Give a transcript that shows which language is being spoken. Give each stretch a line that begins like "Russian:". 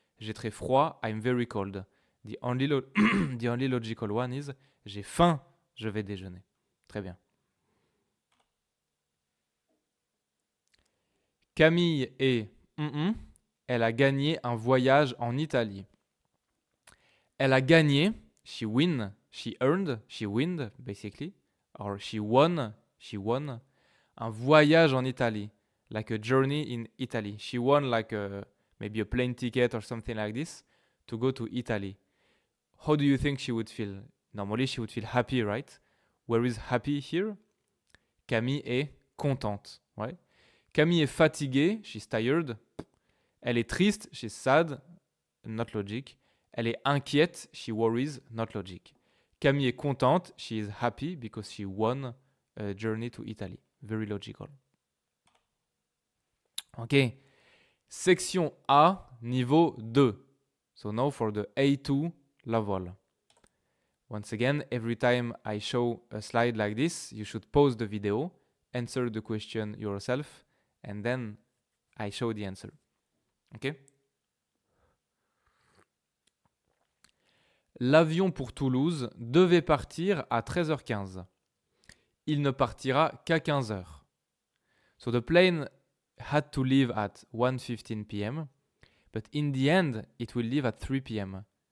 French: J'ai très froid,
English: I'm very cold. The only, the only logical one is
French: j'ai faim, je vais déjeuner. Très bien. Camille est elle a gagné un voyage en Italie. Elle a gagné,
English: she win, she earned, she win basically, or she won,
French: un voyage en Italie,
English: like a journey in Italy. She won like maybe a plane ticket or something like this to go to Italy. How do you think she would feel? Normally she would feel happy, right? Where is happy here?
French: Camille est contente,
English: right?
French: Camille est fatiguée,
English: she's tired.
French: Elle est triste,
English: she's sad, not logic.
French: Elle est inquiète,
English: she worries, not logic.
French: Camille est contente,
English: she is happy because she won a journey to Italy. Very logical.
French: Ok. Section A, niveau 2.
English: So now for the A2 level. Once again, every time I show a slide like this, you should pause the video, answer the question yourself, and then I show the answer. Ok?
French: L'avion pour Toulouse devait partir à 13h15. Il ne partira qu'à 15h.
English: So the plane had to leave at 1:15 p.m., but in the end, it will leave at 3 p.m.